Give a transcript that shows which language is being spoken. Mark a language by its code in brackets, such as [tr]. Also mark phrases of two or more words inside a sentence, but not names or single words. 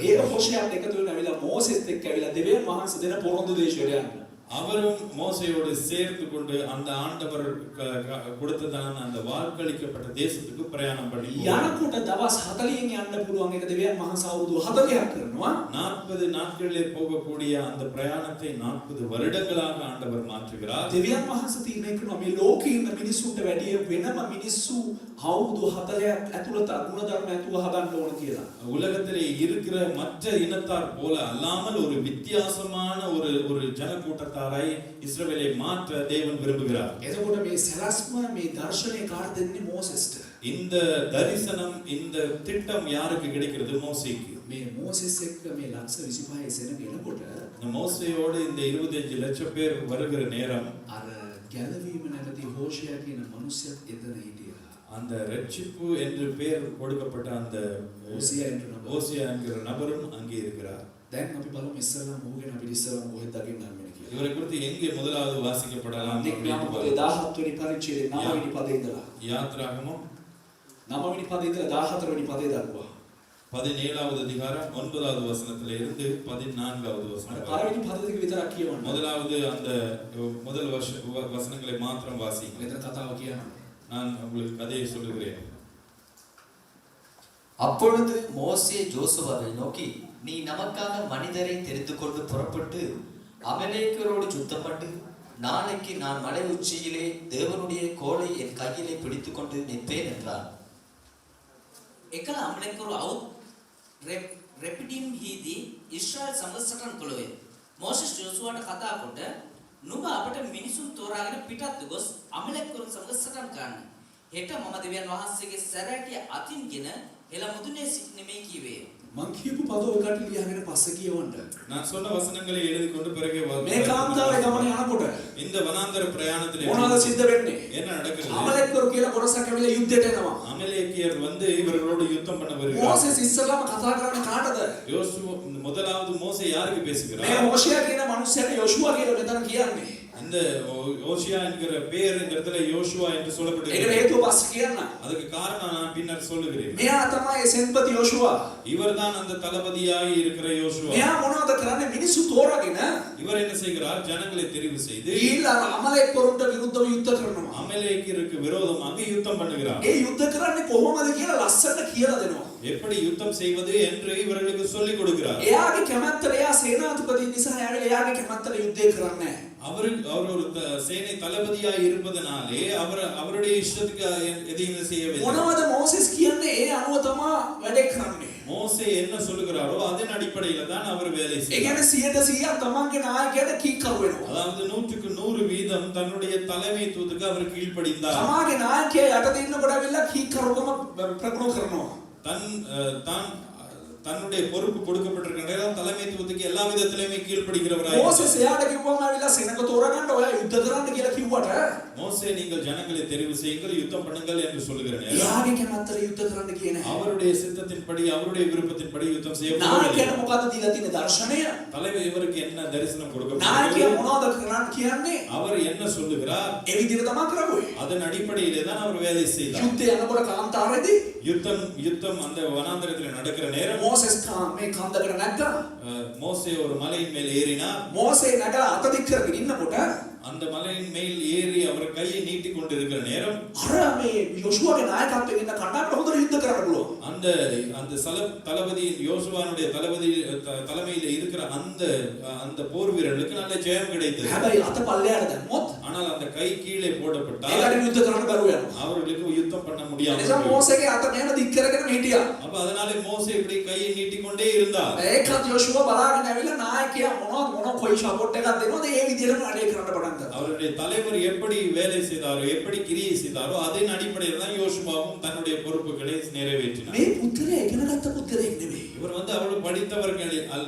[si] ඒ හෝෂයාත් එකතු වෙලා ඇවිල්ලා මෝසෙස් එක්ක ඇවිල්ලා දෙවියන් වහන්සේ දෙන පොරොන්දු දේශයට යනවා. [ta] அவரும் மோசையோடு சேர்த்து கொண்டு அந்த ஆண்டவர் கொடுத்ததான அந்த வாக்களிக்கப்பட்ட தேசத்துக்கு பிரயாணம் பண்ணி [si] යනකොට දවස් 40න් යන්න පුළුවන් එක දෙවියන් වහන්සේ අවුරුදු 40ක් කරනවා. [ta] 40 நாட்களிலே போகக்கூடிய அந்த பிரயாணத்தை 40 வருடங்களாக ஆண்டவர் மாற்றுகிறார். [si] දෙවියන් වහන්සේ තීරණය කරනවා මේ ලෝකේ ඉන්න මිනිස්සුන්ට වැඩිය වෙනම මිනිස්සු අවුරුදු 40ක් ඇතුළත ගුණධර්ම ඇතුව හදන්න ඕන කියලා. [ta] உலகத்திலே இருக்கிற மற்ற இனத்தார் போல அல்லாமல் ஒரு வித்தியாசமான ஒரு ஜனக்கூட்டத்தாரை இஸ்ரவேலை மாற்ற தேவன் விரும்புகிறார். [si] එතකොට මේ සැලැස්ම මේ දර්ශනය කාට දෙන්නේ මෝසෙස්ට. [ta] இந்த தரிசனம், இந்த திட்டம் யாருக்கு கிடைக்கிறது? மோசேக்கு. [si] මේ මෝසෙස් එක්ක මේ ලක්ෂ 25 සෙනග එනකොට [ta] இந்த மோசேயோடு இந்த 25 லட்சம் பேர் வருகிற நேரம் [si] අර ගැලවීම නැති හෝෂයා කියන මනුස්සයත් එතන හිටියා. [ta] அந்த ரட்சிப்பு என்று பெயர் கொடுக்கப்பட்ட அந்த ஓசியா என்கிற நபரும் அங்கே இருக்கிறார். [si] දැන් අපි බලමු ඉස්සරහම මොහුගෙන අපි ඉස්සරහම කොහෙද දකින්න හම්බෙන්නේ කියලා. [ta] இவரை குறித்து எங்கே முதலாவது வாசிக்கப்படலாம்? [si] නික්මයාම පොතේ 17 වෙනි පරිච්ඡේදයේ 9 වෙනි පදේ ඉඳලා [ta] யாத்ராகமம் [si] 9 වෙනි පදේ ඉඳලා 14 වෙනි පදේ දක්වා [ta] 17வது அதிகாரம் 9வது வசனத்திலே இருந்து 14வது வசனம். [si] පළවෙනි පද දෙක විතරක් කියවන්න. [ta] முதலாவது அந்த முதல் வசனங்களை மாத்திரம் வாசிங்க. [si] මෙතන කතාව කියනවා. [ta] நான் உங்களுக்கு கதையை சொல்லுகிறேன். அப்பொழுது மோசே ஜோசுவாவை நோக்கி, நீ நமக்காக மனிதரை தெரிந்து கொண்டு புறப்பட்டு அமலேக்கியரோடு யுத்தம் பண்ணு. நாளைக்கு நான் மலை உச்சியிலே தேவனுடைய கோலை என் கையிலே பிடித்து கொண்டு நிற்பேன் என்றார். [si] එකල අමලෙක්කරු අවුත් රෙපිඩිම් හිදී ඉස්රායල් සමග සටන් කළෝය. මෝසෙස් යෝසුවාට කතා කොට නුඹ අපට මිනිසුන් තෝරාගෙන පිටත් ගොස් අමලෙක්කරුන් සමග සටන් කරන්න. හෙට මම දෙවියන් වහන්සේගේ සැරෑටිය අතින්ගෙන එළ මුදුනේ සිටින්නේ මේ කීවේ. මං කියපු පද ඔකට ලියගෙන පස්සේ කියවන්න. [ta] நான் சொன்ன வசனங்களை எழுதி கொண்டு பிறகு [si] මේ කාන්තාරේ ගමන යනකොට [ta] இந்த வனாந்தர பிரயாணத்திலே [si] මොනවද සිද්ධ වෙන්නේ? [ta] என்ன நடக்கிறது? [si] අමලෙක්කරු කියලා කොටසක් ඇවිල්ලා යුද්ධයට එනවා. [ta] அமலேக்கியர் வந்து இவர்களோடு யுத்தம் பண்ண வருகிறார். [si] මෝසෙස් ඉස්සරහම කතා කරන්නේ කාටද? [ta] யோசுவா முதலாவது மோசே யாருக்கு [si] මේ [ta] பேசுகிறார்? [si] හෝෂයා කියන මනුස්සයාට යෝෂුවා කියලා මෙතන කියන්නේ. [ta] இந்த ஓசியா என்கிற பெயர் இந்த இடத்துல யோசுவா என்று [si] ඒකට [ta] சொல்லப்படுகிறது. [si] හේතුව පස්සේ කියන්න. [ta] அதுக்கு காரணம் நான் பின்னர் சொல்லுகிறேன். [si] මෙයා තමයි සෙන්පති යෝෂුවා. [ta] இவர்தான் அந்த தளபதியாய் இருக்கிற யோசுவா. [si] මෙයා මොනවද කරන්නේ? මිනිස්සු තෝරාගෙන [ta] இவர் என்ன செய்கிறார்? ஜனங்களை தெரிவு செய்து [si] ඊළඟ අමලෙක්කරුන්ට විරුද්ධව යුද්ධ කරනවා. [ta] அமலேக்கியருக்கு விரோதமாக யுத்தம் பண்ணுகிறார். [si] ඒ යුද්ධ කරන්නේ කොහොමද කියලා ලස්සනට කියලා දෙනවා. [ta] எப்படி யுத்தம் செய்வது என்று இவர்களுக்கு சொல்லிக் கொடுக்கிறார். [si] එයාගේ කැමැත්තට එයා සේනාධිපති නිසා එයාගේ කැමැත්තට යුද්ධය කරන්නේ නැහැ. [ta] அவர் ஒரு சேனை தளபதியாய் இருப்பதனாலே அவருடைய இஷ்டத்துக்கு எதையும் செய்யவில்லை. [si] මොනවද මෝසෙස් කියන්නේ? ඒ අනුව තමයි වැඩේ කරන්නේ. [ta] மோசே என்ன சொல்லுகிறாரோ அதன் அடிப்படையில தான் அவர் வேலை [si] ඒ [ta] செய்கிறார். [si] කියන්නේ 100% තමන්ගේ නායකයාට කීකරු වෙනවා. [ta] அதாவது 100க்கு 100 வீதம் தன்னுடைய தலைமைத்துவத்துக்கு அவர் கீழ்ப்படிந்தார். [si] තමාගේ නායකයා යටතේ ඉන්නකොට ඇවිල්ලා කීකරුකම ප්‍රගුණ කරනවා. [ta] தன்னுடைய பொறுப்பு கொடுக்கப்பட்டிருக்கிற நேரம் தலைமைத்துவத்துக்கு எல்லா விதத்திலுமே கீழ்ப்படிகிறவராய் [si] මෝසෙස් එයාට කිව්වම ආවිලා සෙනඟ තෝරගන්න ඔයා යුද්ධ කරන්න කියලා කිව්වට [ta] மோசே நீங்கள் ஜனங்களை தெரிவு செய்யுங்கள் யுத்தம் பண்ணுங்கள் என்று சொல்லுகிற நேரம் [si] එයාගේ කැමැත්තට යුද්ධ කරන්න කියන නැහැ. [ta] அவருடைய சித்தத்தின்படி அவருடைய விருப்பத்தின்படி யுத்தம் செய்யப்படவில்லை. [si] නායකයාට මොකද්ද දීලා තියෙන දර්ශනය? [ta] தலைவர் இவருக்கு என்ன தரிசனம் கொடுக்கப்பட்டது? [si] නායකයා මොනවද කරන්න කියන්නේ? [ta] அவர் என்ன சொல்லுகிறார் [si] ඒ විදිහට තමයි කරන්නේ. [ta] அதன் அடிப்படையிலே தான் அவர் வேலை செய்தார். [si] යුද්ධය යනකොට කාන්තාරයේදී [ta] யுத்தம் அந்த வனாந்தரத்தில் நடக்கிற நேரம் [si] මෝසෙස් මේ කන්දකට නැග්ගා. [ta] மோசே ஒரு மலையின் மேல் ஏறினார். [si] මෝසේ නැගලා අත දික් කරගෙන ඉන්නකොට [ta] அந்த மலையின் மேல் ஏறி அவர் கையை நீட்டி கொண்டிருக்கிற நேரம் [si] අර මේ යොෂුවගේ නායකත්වයෙන් ඉන්න කණ්ඩායමට හොඳට යුද්ධ කරන්න පුළුවන්. [ta] அந்த தளபதியின் யோசுவானுடைய தலைமையில இருக்கிற அந்த போர் வீரர்களுக்கு நல்ல ஜெயம் கிடைத்தது. [si] හැබැයි අත පල්ලෙහාට දැම්මොත් [ta] ஆனால் அந்த கை கீழே போடப்பட்டால் [si] ඒකට යුද්ධ කරන්න බැරුව යනවා. [ta] அவர்களுக்கு யுத்தம் பண்ண [si] ඒ [ta] முடியாது. [si] නිසා මෝසේගේ අත මෙහෙම දික් කරගෙන හිටියා. [ta] அப்ப அதனாலே மோசே இப்படி கையை நீட்டிக்கொண்டே இருந்தார். [si] ඒකත් යොෂුව බලාගෙන ඇවිල්ලා නායකයා මොන කොයි සපෝට් එකක් දෙනවද ඒ විදිහටම වැඩේ කරන්න පටන් ගත්තා. [ta] அவருடைய தலைவர் எப்படி வேலை செய்தாரோ எப்படி கிரியை செய்தாரோ அதன் அடிப்படையில் தான் யோசுவாவும் தன்னுடைய பொறுப்புகளை நிறைவேற்றினார். [si] මේ පුත්‍රයා ඉගෙන ගත්ත පුත්‍රයෙක් නෙවෙයි. [ta] இவர் அவ்வளவு படித்தவர்கள் அல்ல.